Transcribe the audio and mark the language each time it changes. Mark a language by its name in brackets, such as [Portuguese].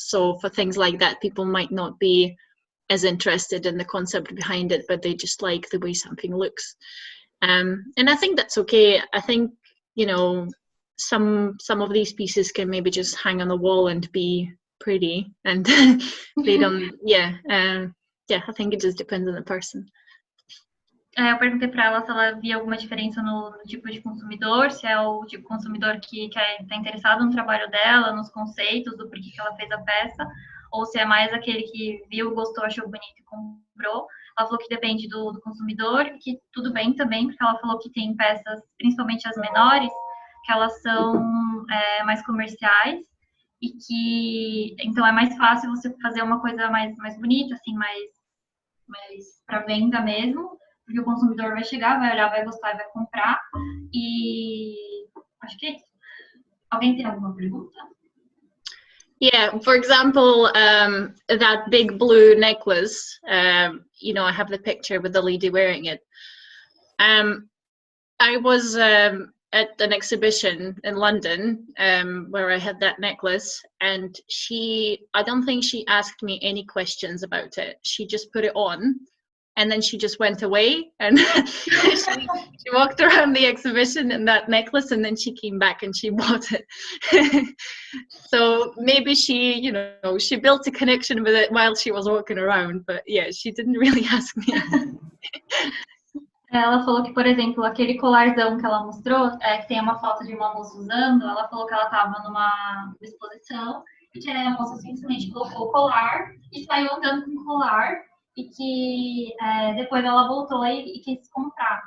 [English] So for things like that, people might not be as interested in the concept behind it, but they just like the way something looks. And I think that's okay. I think, you know, some of these pieces can maybe just hang on the wall and be pretty, and they don't, yeah, I think it just depends on the person. [Portuguese] Eu perguntei para ela se ela via alguma diferença no tipo de consumidor, se é o tipo de consumidor que está interessado no trabalho dela, nos conceitos do porquê que ela fez a peça, ou se é mais aquele que viu, gostou, achou bonito e comprou. Ela falou que depende do consumidor, que tudo bem também, porque ela falou que tem peças, principalmente as menores, que elas são mais comerciais, e que então é mais fácil você fazer uma coisa mais bonita, assim, mais para venda mesmo, porque o consumidor vai chegar, vai olhar, vai gostar e vai comprar. E acho que é isso. Alguém tem alguma pergunta? [English] Yeah, for example, that big blue necklace, you know, I have the picture with the lady wearing it. I was at an exhibition in London where I had that necklace, and I don't think she asked me any questions about it. She just put it on, and then she just went away, and she walked around the exhibition in that necklace, and then she came back and she bought it. So maybe she, you know, she built a connection with it while she was walking around, but yeah, she didn't really ask me. [Portuguese] Ela falou que, por exemplo, aquele colarzão que ela mostrou, que tem uma foto de uma moça usando, ela falou que ela estava numa exposição e que a moça simplesmente colocou o colar e saiu andando com o colar, e que depois ela voltou e quis comprar.